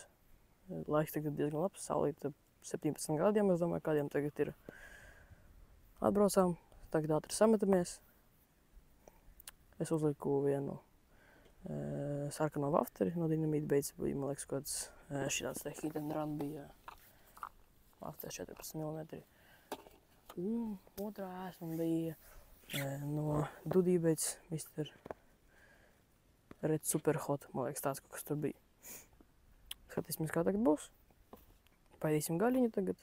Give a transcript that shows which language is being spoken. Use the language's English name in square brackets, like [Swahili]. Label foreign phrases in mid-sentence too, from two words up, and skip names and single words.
[Latvian] Laiks tagad diezgan labs, saulīte 17 grādiem, es domāju, kādiem tagad ir. Atbraucām, tagad ātri sametamies. Es uzliku vienu sarkano vafteri no dinamīta beidzas, bija, man liekas, kāds šitāds te [English] hit and run [Latvian] bija vafters 14 mm. Un otrā ēsma bija no Dudī beidzas Mr. Red Super Hot, man liekas, tāds kaut kas tur bija. Skatīsimies, kā tagad būs. Paidīsim gaļiņu tagad.